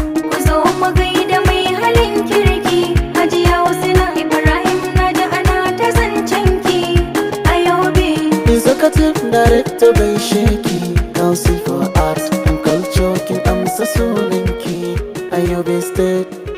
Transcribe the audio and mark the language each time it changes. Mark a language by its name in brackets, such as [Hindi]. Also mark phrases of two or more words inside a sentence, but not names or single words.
[Hausa] Ku zo mu gaida mai halin kirki. Hajiya Husna Ibrahim na ji ana ta zancen ki. A Yobe. [English] Executive Director [Hausa] gaishe ki. Council for Arts and Culture kin amsa sunan ki. A Yobe State.